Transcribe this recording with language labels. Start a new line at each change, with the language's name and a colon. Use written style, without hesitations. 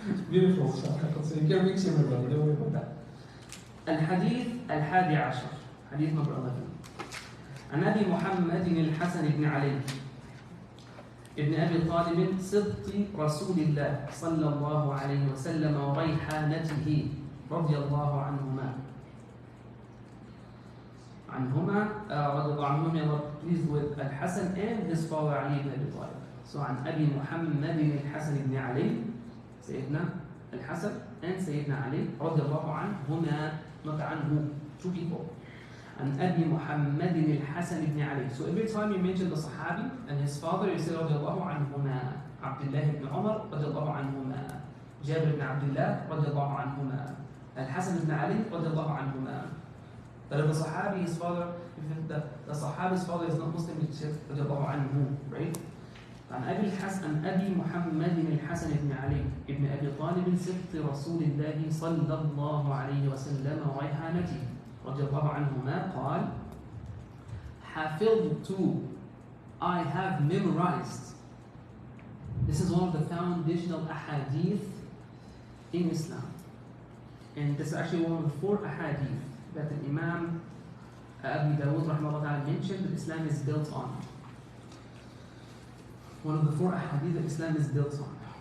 English: Beautiful, so you can mix him around, don't worry about that.
Arabic: الحديث الحادي عشر حديث
English: number 11
Arabic: عن أبي محمد الحسن بن علي ابن أبي طالب سبط رسول الله صلى الله عليه وسلم وريحانته رضي الله عنهما رضي الله عنهما,
English: may Allah be pleased with Al-Hasan and his father Ali ibn Abi Talib.
Arabic: So عن أبي محمد الحسن بن علي, سيدنا Al-Hasan and Sayyidina Ali رضي الله عنهما, not عنه,
English: two people.
Arabic: عن أبي محمد الحسن بن علي.
English: So every time you mention the Sahabi and his father, you say
Arabic: رضي الله عنهما. عبد الله بن عمر رضي الله عنهما. جابر بن عبد الله رضي الله عنهما.
English: Al-Hasan ibn Ali
Arabic: رضي الله عنهما.
English: But if the Sahabi, his father, if the Sahabi's father is not Muslim, you say
Arabic: رضي الله عنه,
English: right?
Arabic: عن أبي محمد الحسن بن علي ابن أبي طالب سبط رسول الله صلى الله عليه وسلم وريحانته رضي الله عنهما قال حفظت,
English: I have memorized. This is one of the foundational ahadith in Islam, and this is actually one of the 4 ahadith that the Imam Abu Dawud rahimahullah mentioned that Islam is built on. One of the 4 ahadith that Islam is built on.